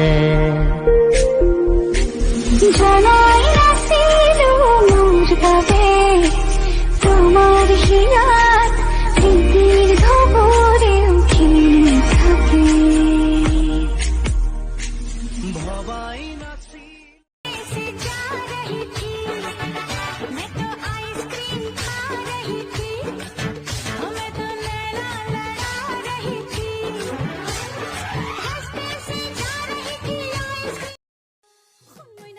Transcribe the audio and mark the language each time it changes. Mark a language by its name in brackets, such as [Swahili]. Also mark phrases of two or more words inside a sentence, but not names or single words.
[Assamese] জানাই নাছিলো মোৰ বাবে তোমাৰ হিয়াত স্মৃতিৰ ধবৰে উঠি থাকে ভবাই নাছিল [Hindi] मैं तो आइसक्रीम खा रही थी मैं तो लैला लड़ा रही थी रास्ते से जा रही थी आइसक्रीम मैं ना